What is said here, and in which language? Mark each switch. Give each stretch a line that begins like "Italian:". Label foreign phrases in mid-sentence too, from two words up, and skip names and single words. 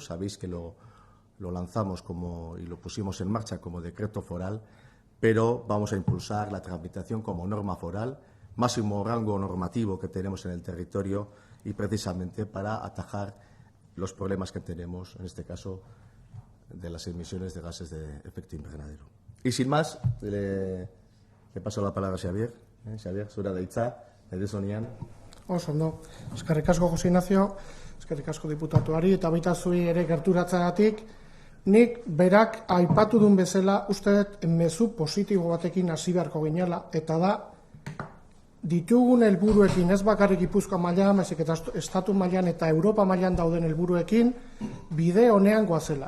Spanish: Sabéis que lo lanzamos y lo pusimos en marcha como decreto foral, pero vamos a impulsar la tramitación como norma foral, máximo rango normativo que tenemos en el territorio y precisamente para atajar los problemas que tenemos, en este caso, de las emisiones de gases de efecto invernadero. Y sin más, le paso la palabra a Xavier.
Basque: Xavier, zura da hitza, edizonian. Oso ondo. Eskerrik asko, Jose Ignacio, eskerrik asko diputatuari, eta baita zuri ere gerturatzagatik. Nik berak aipatu duen bezala, uste dut mezu positibo batekin hasi beharko ginela, eta da, ditugun helburuekin, ez bakarrik Gipuzkoa mailan, baizik eta estatu mailan eta Europa mailan dauden helburuekin, bide honean goazela.